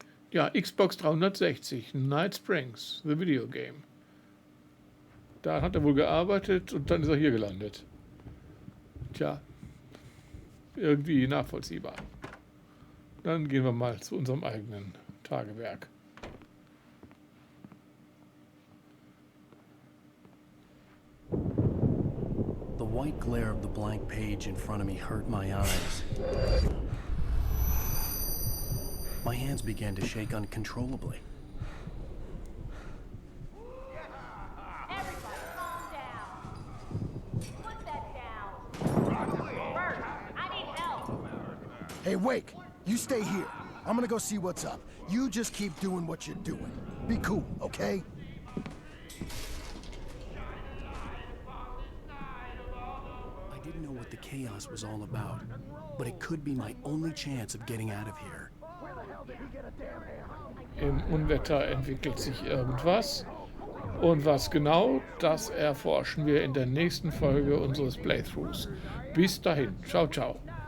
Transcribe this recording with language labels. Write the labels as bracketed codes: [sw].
[de] Ja, Xbox 360, Night Springs, [en] the video game. [de] Da hat er wohl gearbeitet und dann ist er hier gelandet. Tja, irgendwie nachvollziehbar. Dann gehen wir mal zu unserem eigenen Tagewerk. [en] The white glare of the blank page in front of me hurt my eyes. My hands began to shake uncontrollably. Everybody, calm down. Put that down. Bert, I need help. Hey, Wake, you stay here. I'm gonna go see what's up. You just keep doing what you're doing. Be cool, okay? I didn't know what the chaos was all about, but it could be my only chance of getting out of here. [de] Im Unwetter entwickelt sich irgendwas. Und was genau, das erforschen wir in der nächsten Folge unseres Playthroughs. Bis dahin. Ciao, ciao.